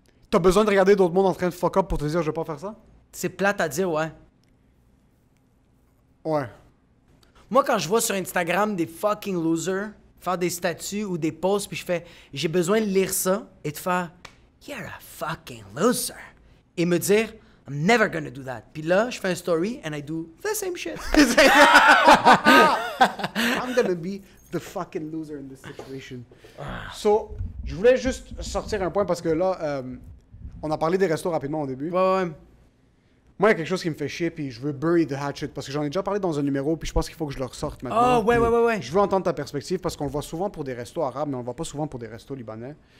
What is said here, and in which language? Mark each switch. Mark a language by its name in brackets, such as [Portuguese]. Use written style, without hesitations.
[French] T'as besoin de regarder d'autres mondes en train de fuck up pour te dire, je vais pas faire ça? C'est plate à dire, ouais. Ouais. Moi, quand je vois sur Instagram des fucking losers faire des statuts ou des posts, puis je fais, j'ai besoin de lire ça et de faire, [English] you're a fucking loser. Et me dire, I'm never gonna do that. [French] Puis là, je fais un story [English] and I do the same shit. I'm gonna be the fucking loser in this situation. [French] So, je voulais juste sortir un point parce que là, on a parlé des restos rapidement au début. Ouais. Moi, il y a quelque chose qui me fait chier, puis je veux [English] bury the hatchet [French] parce que j'en ai déjà parlé dans un numéro, puis je pense qu'il faut que je le ressorte maintenant. Ah, ouais, Puis ouais. Je veux entendre ta perspective parce qu'on le voit souvent pour des restos arabes, mais on le voit pas souvent pour des restos libanais.